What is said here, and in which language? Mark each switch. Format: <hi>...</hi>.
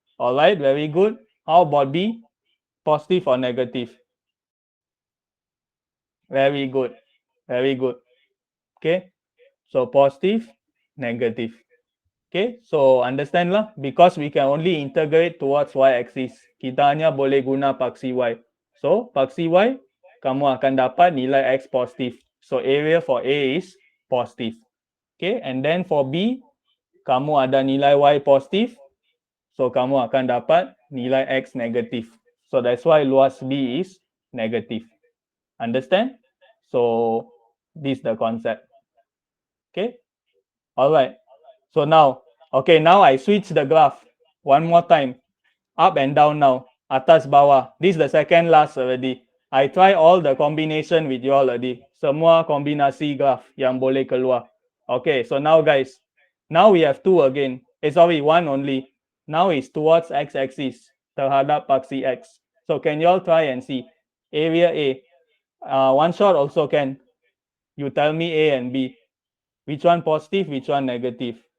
<en>All right, very good. How about B? Positive or negative? Very good. Very good. Okay, so positive, negative. Okay, so understand lah, because we can only integrate towards y-axis.</en> <ms>Kita hanya boleh guna paksi y. So, paksi y, kamu akan dapat nilai x positif.</ms> <en>So, area for A is positive. Okay, and then for B,</en> <ms>kamu ada nilai y positif. So, kamu akan dapat nilai x negatif.</ms> <en>So, that's why luas B is negative. Understand? So, this is the concept. Okay, all right. So now, okay, now I switch the graph one more time. Up and down now.</en> <ms>Atas bawah.</ms> <en>This is the second last already. I try all the combination with you all already.</en> <ms>Semua kombinasi graph yang boleh keluar.</ms> <en>Okay, so now guys, now we have two again. Sorry, one only. Now it's towards x-axis</en> <ms>terhadap paksi x.</ms> <en>So can you all try and see? Area A. One shot also can. You tell me A and B. Which one positive, which one negative?</en>